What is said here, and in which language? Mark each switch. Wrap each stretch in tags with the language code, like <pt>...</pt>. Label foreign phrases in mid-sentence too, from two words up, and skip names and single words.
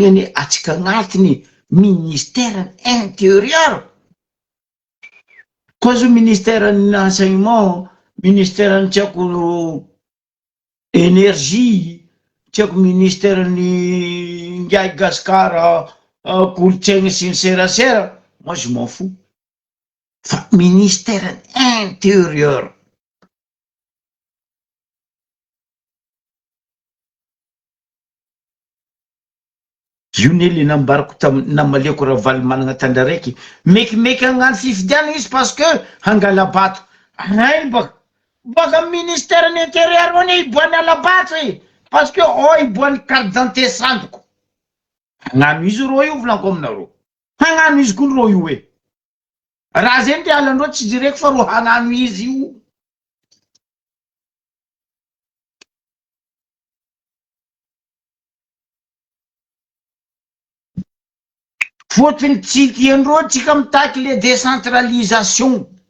<mg>ane atsika agnatiny</mg> <fr>ministère intérieur</fr> <mg>koa zo ministère ny enseignement ministère ny tiako énergie tiako ministère ny ngiay gaskara kolotsaigny sy ny serasera</mg> <fr>moi je m'en fous</fr> <mg>fa</mg> <fr>ministère intérieur</fr> <mg>io ne le nambariko namaliako raha valy managna tandra raiky mekimeky agnano fifidiana izy parce que hangala bato anainy baka ministère ny intérieur ony iboany alabato</mg> <fr>parce que</fr> <mg>iboany</mg> <fr>carte d'identité</fr> <mg>sandoko hagnano izy ro io volanko aminareo hagnano izy koa ro io raha zegny ty alandreo tsy direko fa ro hagnano izy io fotony tsy tiandreo tsika mitaky le décentralisation</mg>